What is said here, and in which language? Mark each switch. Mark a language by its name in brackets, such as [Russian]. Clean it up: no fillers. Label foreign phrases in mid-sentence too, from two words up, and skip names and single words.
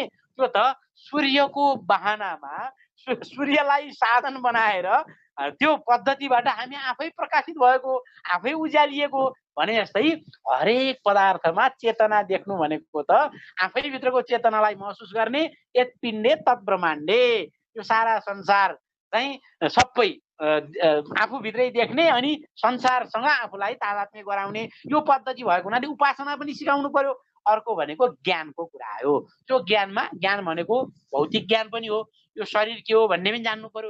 [Nepali] त्यो त सूर्यको बहानामा सूर्यलाई साधन बनाएर त्यो पद्धतिबाट हामी आफै प्रकाशित भएको, आफै उज्यालिएको भने जस्तै हरेक पदार्थमा चेतना देख्नु भनेको त आफैभित्रको चेतनालाई महसुस गर्ने, [Sanskrit] यत पिण्डे तत् ब्रह्माण्डे, [Nepali] यो सारा संसार चाहिँ सबै आफूभित्रै देख्ने अनि संसारसँग आफूलाई तादात्म्य गराउने यो पद्धति भएको हुनाले उपासना पनि सिकाउनु पर्यो। अर्को भनेको ज्ञानको कुरा हो। त्यो ज्ञान भनेको भौतिक ज्ञान पनि हो, यो शरीर के हो भन्ने पनि जान्नु पर्यो।